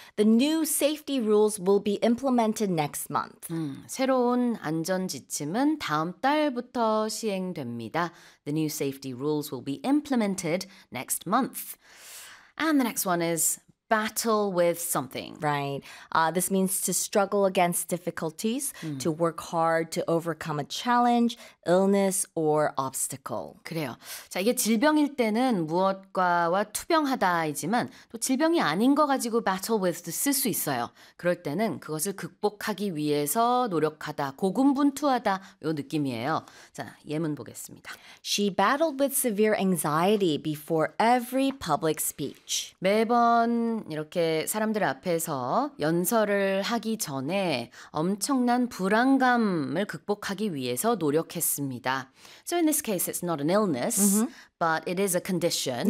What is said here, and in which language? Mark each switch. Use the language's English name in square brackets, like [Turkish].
[English] The new safety rules will be implemented next month. [Korean] 새로운 안전 지침은 다음 달부터 시행됩니다. [English] The new safety rules will be implemented next month. And the next one is battle with something. Right. This means to struggle against difficulties, to work hard to overcome a challenge, illness, or obstacle. [Korean] 그래요. 자, 이게 질병일 때는 무엇과와 투병하다이지만 또 질병이 아닌 거 가지고 battle with도 쓸 수 있어요. 그럴 때는 그것을 극복하기 위해서 노력하다, 고군분투하다 요 느낌이에요. 자, 예문 보겠습니다. She battled with severe anxiety before every public speech. 매번 이렇게 사람들 앞에서 연설을 하기 전에 엄청난 불안감을 극복하기 위해서 노력했습니다. [English] So in this case, it's not an illness, but it is a condition.